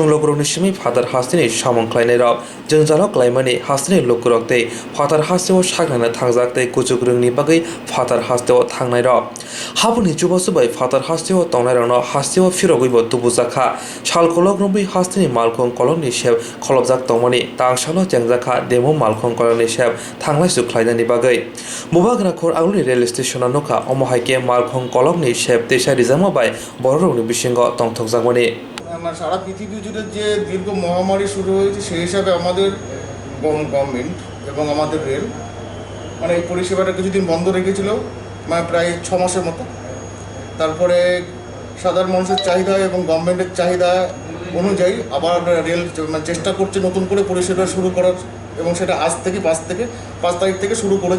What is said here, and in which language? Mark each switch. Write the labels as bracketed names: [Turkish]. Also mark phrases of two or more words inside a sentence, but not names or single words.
[Bodo] लोगरनि सिमी फादार हास्तेनि सामंख्लायनाय राव जोंजालाव क्लाइमानि हास्तेनि लोगरकते फादार हास्तेवा सागनाना थांजाकते कुजुगरुंनि बागै फादार हास्तेवा थांनाय राव हाबुनि जुबासुबाय फादार हास्तेवा तंनाय रावनो हास्तेवा फिरगैबो तुबुजाखा सालखलक रंबै हास्तेनि मालखं कलमनि सेब खलबजाक तंमानि तांसालो जेंजाखा डेमो मालखं कलमनि सेब थांलाय सुख्लायनायनि बागै मुबाग्राखर आगुनि रेल स्टेशन नखा अमहाइके मालखं कलमनि सेब देशा रिजामाबाय बररौनि बिसिंग तंथकजाकमानि [Bangla] সারা পৃথিবী জুড়ে যে দীর্ঘ মহামারী শুরু হয়েছে সেই হিসাবে আমাদের গভর্নমেন্ট এবং আমাদের রেল মানে এই পরিষেবাটা কিছুদিন বন্ধ রেখেছিল মানে প্রায় 6 মাসের মতো। তারপরে সাধারণ মানুষের চাহিদা এবং গভর্নমেন্টের চাহিদা অনুযায়ী আবার রেল চেষ্টা করছে নতুন করে পরিষেবা শুরু করার এবং সেটা আজ থেকে 5 তারিখ থেকে শুরু করেছে।